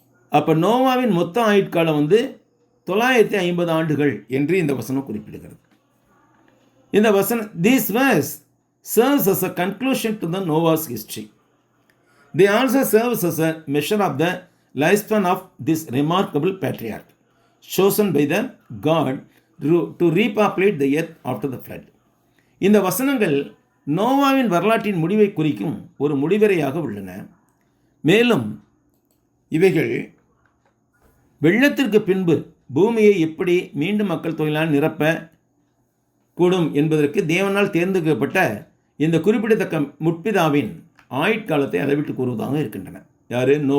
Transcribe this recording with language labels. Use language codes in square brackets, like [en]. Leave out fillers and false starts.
[ta] அப்போ நோவாவின் மொத்த ஆயுட்காலம் 950 ஆண்டுகள் என்று இந்த வசனம் குறிப்பிடுகிறது. இந்த வசனம், [en] this verse serves as a conclusion to the Noah's history. They also serves as a measure of the lifespan of this remarkable patriarch, chosen by the God to repopulate the earth after the flood. [ta] இந்த வசனங்கள் நோவாவின் வரலாற்றின் முடிவை குறிக்கும் ஒரு முடிவரையாக உள்ளன. மேலும் இவைகள் வெள்ளத்திற்கு பின்பு பூமியை எப்படி மீண்டும் மக்கள் தொகையால் நிரப்ப கூடும் என்பதற்கு தேவனால் தேர்ந்தெடுக்கப்பட்ட இந்த குறிப்பிடத்தக்க முற்பிதாவின் ஆயுட்காலத்தை அளவிட்டு கூறுவதாக இருக்கின்றன. யார்?